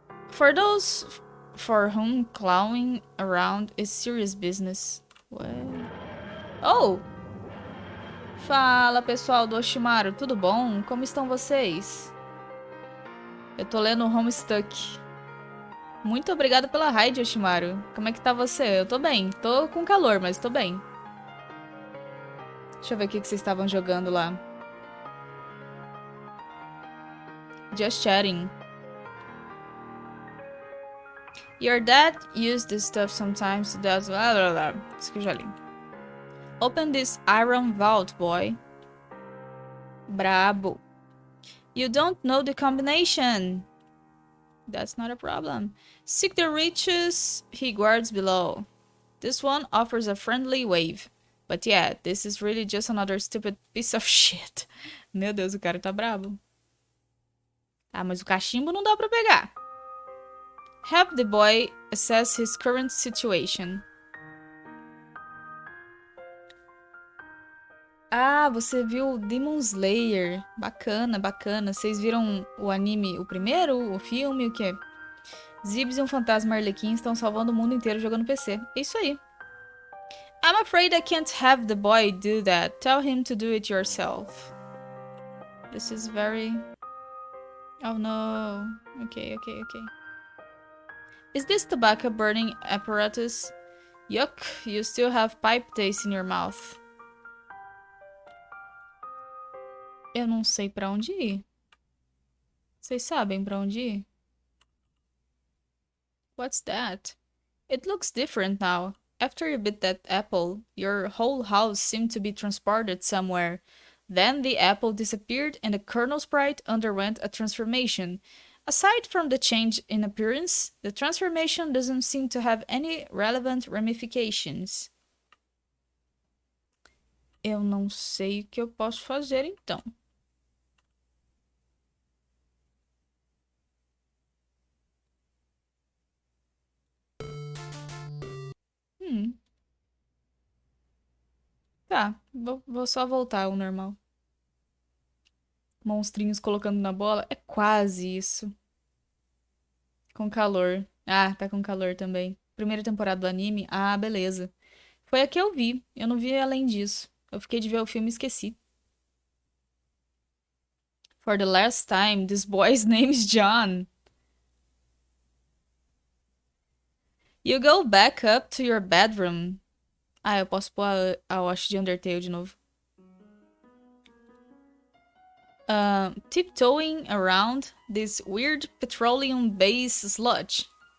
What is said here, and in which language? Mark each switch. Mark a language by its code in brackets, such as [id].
[en] For those for whom clowning around is serious business. What? Oh! [pt] Fala, pessoal do Oshimaru, tudo bom? Como estão vocês? Eu tô lendo HOMESTUCK. Muito obrigada pela raid, Oshimaru. Como é que tá você? Eu tô bem. Tô com calor, mas tô bem. Deixa eu ver o que vocês estavam jogando lá. [en] Just chatting. Your dad used this stuff sometimes to dazzle... [pt] Isso que eu já li. [en] Open this iron vault, boy. Brabo. You don't know the combination. That's not a problem. Seek the riches he guards below. This one offers a friendly wave. But yeah, this is really just another stupid piece of shit. [pt] Meu Deus, o cara tá brabo. Ah, mas o cachimbo não dá pra pegar. [en] Help the boy assess his current situation. [pt] Ah, você viu Demon Slayer. Bacana, bacana. Vocês viram o anime, o primeiro, o filme, o quê? Zizibs e um fantasma arlequim estão salvando o mundo inteiro jogando PC. É isso aí. [en] I'm afraid I can't have the boy do that. Tell him to do it yourself. This is very... Oh no. Okay. Is this tobacco burning apparatus? Yuck, you still have pipe taste in your mouth. [pt] Eu não sei pra onde ir. Vocês sabem pra onde ir? [en] What's that? It looks different now. After you bit that apple, your whole house seemed to be transported somewhere. Then the apple disappeared and the kernel sprite underwent a transformation. Aside from the change in appearance, the transformation doesn't seem to have any relevant ramifications. [pt] Eu não sei o que eu posso fazer então. Tá, vou só voltar ao normal. Monstrinhos colocando na bola. É quase isso. Com calor. Ah, tá com calor também. Primeira temporada do anime. Ah, beleza. Foi a que eu vi. Eu não vi além disso. Eu fiquei de ver o filme e esqueci. [en] For the last time, this boy's name is John. You go back up to your bedroom. [pt] Ah, eu posso pôr a Watch de Undertale de novo. [en] Tiptoeing around this weird petroleum-based sludge.